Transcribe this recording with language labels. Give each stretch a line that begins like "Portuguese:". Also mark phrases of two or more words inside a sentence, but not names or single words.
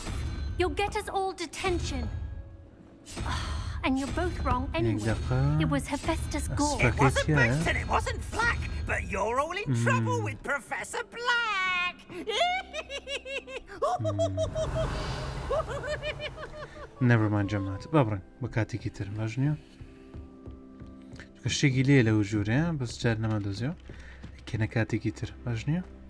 English: You'll get us all detention. And you're both wrong anyway. It was Hephaestus Gore. It wasn't Boot and it wasn't Flack, but you're all in trouble with Professor Black. Never mind
Central Kurdish: جەمات بابڕن بە کاتێکی تر باش نییە شتێکی لێ لەو ژوورەیە بەس جار نەما دۆزیەوە کێنە کاتێکی تر باش نییە